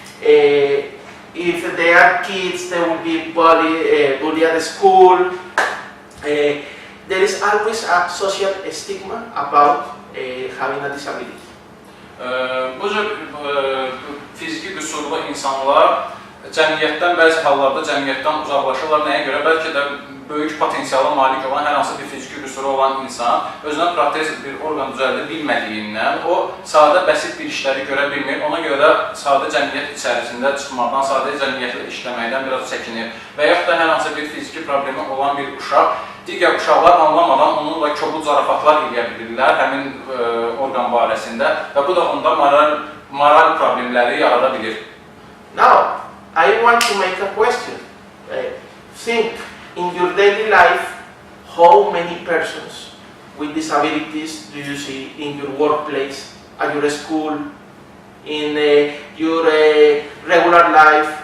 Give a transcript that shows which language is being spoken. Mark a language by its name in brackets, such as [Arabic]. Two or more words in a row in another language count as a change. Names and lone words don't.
[English] If they are kids, they will be bullied at school. There is always a social stigma about having a disability. [Azerbaijani] Bu cür fiziki qüsurlu insanlar cəmiyyətdən, bəzi hallarda cəmiyyətdən uzaqlaşırlar. Nəyə görə? Bəlkə də böyük potensiala malik olan hər hansı bir fiziki qüsuru olan insan özünə protez bir orqan düzəldə bilmədiyindən o sadə bəsit bir işləri görə bilmir. Ona görə də sadə cəmiyyət içərisində çıxmaqdan, sadə cəmiyyətlə işləməkdən biraz çəkinir. Və yaxud da hər hansı bir fiziki problemi olan bir uşaq digər uşaqlar anlamadan onunla kobud zarafatlar eləyə bilirlər həmin orqan barəsində və bu da onda moral problemləri yarada bilir. [English] Now, I want to make a question. Think, in your daily life, how many persons with disabilities do you see in your workplace, at your school, in your regular life?